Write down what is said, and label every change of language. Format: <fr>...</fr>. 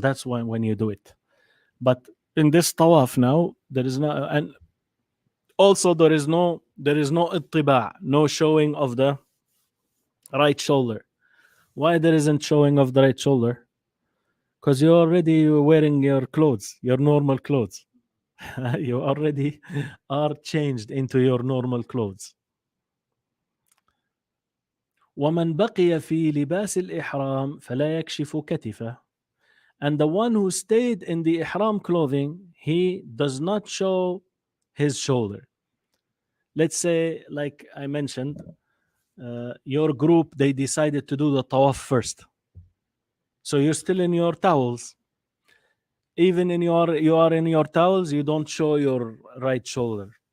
<en>That's when you do it. But in this tawaf now, there is no, and also there is no ittiba', no showing of the right shoulder. Why there isn't showing of the right shoulder? Because you're already wearing your clothes, your normal clothes. You already are changed into your normal clothes.</en> <ar>ومن بقي في لباس الإحرام فلا يكشف كتفه.</ar> <en>And the one who stayed in the ihram clothing, he does not show his shoulder. Let's say, like I mentioned, your group, they decided to do the tawaf first. So you're still in your towels. Even you are in your towels, you don't show your right shoulder.</en>